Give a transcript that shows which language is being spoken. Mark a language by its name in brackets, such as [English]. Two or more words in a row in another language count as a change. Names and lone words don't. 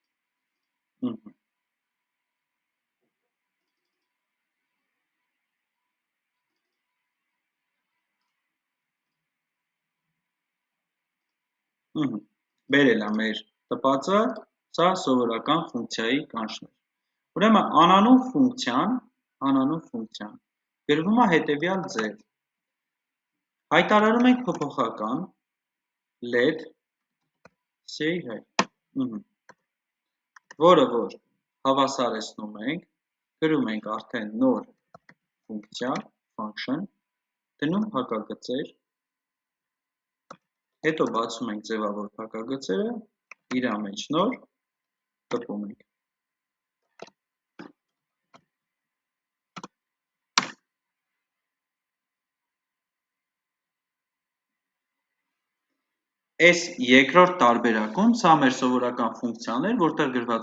[Armenian] Բերել է մեր տպածը, սա սովորական ֆունկցիայի կանչն էր։ Ուրեմն անանուն ֆունկցիան գրվում է հետևյալ ձև։ Հայտարարում ենք փոփոխական [English] let say hi, [Armenian] որը որ հավասարեցնում ենք, գրում ենք արդեն նոր ֆունկցիա, function, դնում փակագծեր, հետո բացում ենք ձևավոր փակագծերը, իր մեջ նոր տպում ենք։ Այս երկրորդ տարբերակում սա մեր սովորական ֆունկցիան էր, որտեղ գրված